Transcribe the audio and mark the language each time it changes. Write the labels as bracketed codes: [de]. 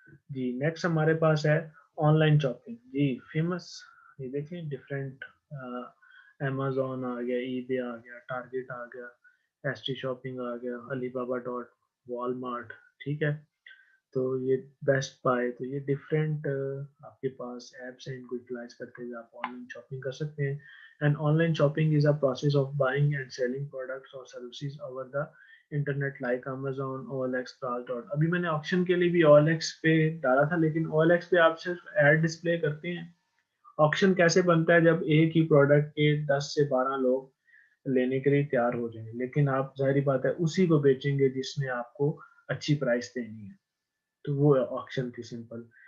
[ur] جی next ہمارے پاس ہے on line shopping. جی famous, یہ دیکھیں ڈفرینٹ, امیزون آ گیا, ای بے آ گیا, ٹارگیٹ آ گیا, ایس ٹی شاپنگ آ گیا, علی بابا ڈاٹ, وال مارٹ. ٹھیک ہے, تو یہ بیسٹ بائی, تو یہ ڈفرینٹ آپ کے پاس ایپس ہیں, ان کو یوٹیلائز کرتے ہوئے آپ آن لائن شاپنگ کر سکتے ہیں. [en] And online shopping is a process of buying and selling products اور services over the internet like Amazon, O L X, dot. [ur] ابھی میں نے آپشن کے لیے بھی او ایل ایکس پہ ڈالا تھا, لیکن او ایل ایکس پہ آپ صرف ایڈ ڈسپلے کرتے ہیں. آپشن کیسے بنتا ہے جب ایک ہی پروڈکٹ کے 10 سے 12 لوگ لینے کے لیے تیار ہو جائیں, لیکن آپ ظاہری بات ہے اسی کو بیچیں گے جس نے آپ کو اچھی پرائس دینی ہے, تو وہ آپشن تھی سمپل.